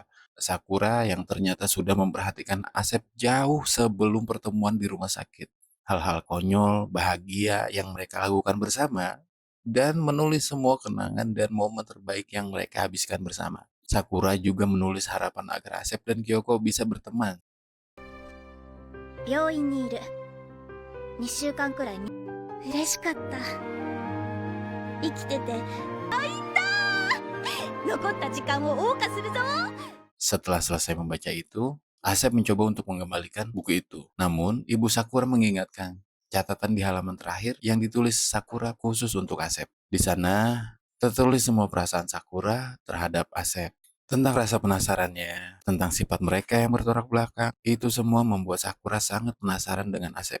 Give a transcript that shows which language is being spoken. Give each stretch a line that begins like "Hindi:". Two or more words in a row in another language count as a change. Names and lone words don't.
Indonesian: Sakura yang ternyata sudah memperhatikan Asep jauh sebelum pertemuan di rumah sakit. Hal-hal konyol, bahagia yang mereka lakukan bersama, dan menulis semua kenangan dan momen terbaik yang mereka habiskan bersama. Sakura juga menulis harapan agar Asep dan Kyoko bisa berteman.
Japanese: 病院にいる。2週間くらいに。嬉しかった。生きてて。あ、いたー！残った時間を謳歌するぞ。
Indonesian: Setelah selesai membaca itu, Asep mencoba untuk mengembalikan buku itu. Namun, ibu Sakura mengingatkan catatan di halaman terakhir yang ditulis Sakura khusus untuk Asep. Di sana, tertulis semua perasaan Sakura terhadap Asep. Tentang rasa penasarannya, tentang sifat mereka yang bertolak belakang, itu semua membuat Sakura sangat penasaran dengan Asep.